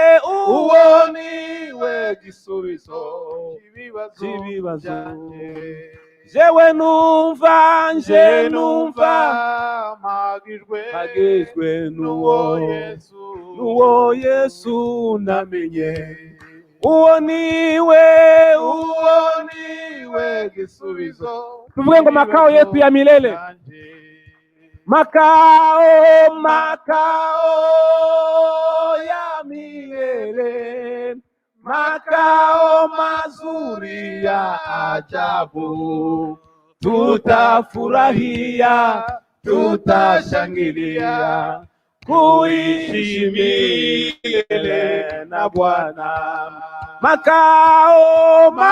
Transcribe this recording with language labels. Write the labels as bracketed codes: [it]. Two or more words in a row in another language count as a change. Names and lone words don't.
[rn] gisubizo cy'ibibazo jewe numva mpagijwe n'uwo Yesu namenye uwo niwe tuvuge ngo [sw] makao yetu ya milele makao ya milele makao mazuri ya ajabu tutafurahia tutashangilia kuishi milele na Bwana makao